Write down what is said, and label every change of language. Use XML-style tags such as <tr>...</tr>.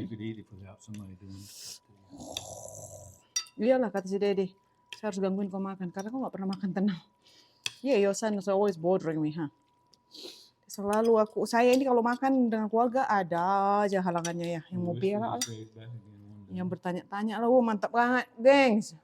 <en>You could eat it without somebody doing it.</en> <id>Iyalah kata si Daddy. Saya harus gangguin kau makan karena kau gak pernah makan tenang.</id> <en>Yeah, your son is always bothering me, huh?</en> <id>Selalu saya ini kalau makan dengan keluarga ada aja halangannya ya. Yang mau biara, yang bertanya-tanya lah, mantap banget, gengs.</id>